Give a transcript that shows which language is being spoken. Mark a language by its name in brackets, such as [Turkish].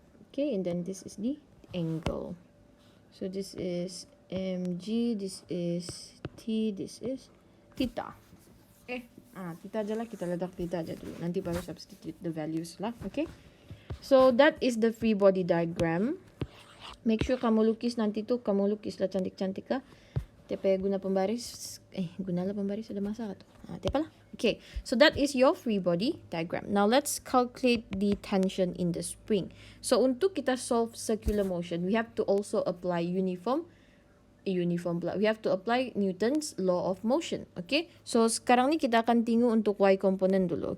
[English] Okay, and then this is the angle. So this is mg, this is t, this is theta. [Malay] Okay, theta aja lah, kita letak theta aja dulu. Nanti baru [English] substitute the values [Malay] lah. [English] Okay, so that is the free body diagram. Make sure [Malay] kamu lukis nanti tu, kamu lukis lah cantik-cantik lah. Tepe guna pembaris, guna lah pembaris ada masa tu. Tepa lah. [English] Okay, so that is your free body diagram. Now let's calculate the tension in the spring. So [Malay] untuk kita [English] solve circular motion, we have to also apply uniform [Malay] pula. [English] We have to apply Newton's law of motion. [Malay] Okay, so sekarang ni kita akan tengok untuk y component dulu.